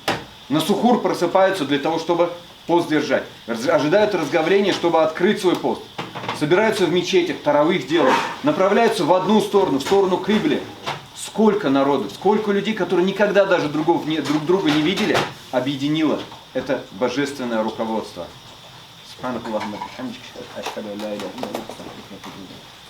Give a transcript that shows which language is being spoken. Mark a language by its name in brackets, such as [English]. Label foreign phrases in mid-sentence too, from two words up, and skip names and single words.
[Russian] На сухур просыпаются для того, чтобы пост держать. Ожидают разговления, чтобы открыть свой пост. Собираются в мечетях, таравых делают. Направляются в одну сторону, в сторону кибли. Сколько народу, сколько людей, которые никогда даже друг друга не видели, объединило это божественное руководство. [Arabic] سبحانك اللهم وبحمدك، أشهد أن لا إله إلا أنت، أستغفرك وأتوب إليك.